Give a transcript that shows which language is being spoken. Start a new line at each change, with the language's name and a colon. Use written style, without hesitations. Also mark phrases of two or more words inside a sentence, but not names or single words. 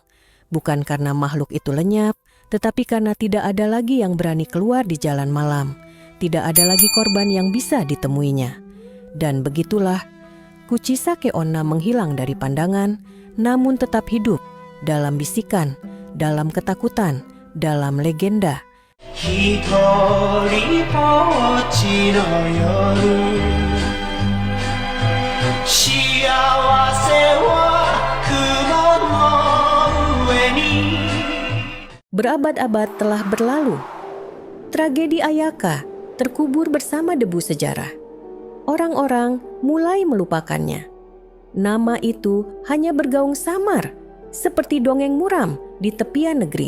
Indonesian: Bukan karena makhluk itu lenyap, tetapi karena tidak ada lagi yang berani keluar di jalan malam. Tidak ada lagi korban yang bisa ditemuinya. Dan begitulah, Kuchisake Onna menghilang dari pandangan, namun tetap hidup dalam bisikan, dalam ketakutan, dalam legenda.
Japanese: ひとりぼっち の 夜、幸せ は 雲 の 上 に.
Indonesian: Berabad-abad telah berlalu. Tragedi Ayaka terkubur bersama debu sejarah. Orang-orang mulai melupakannya. Nama itu hanya bergaung samar, seperti dongeng muram di tepian negeri.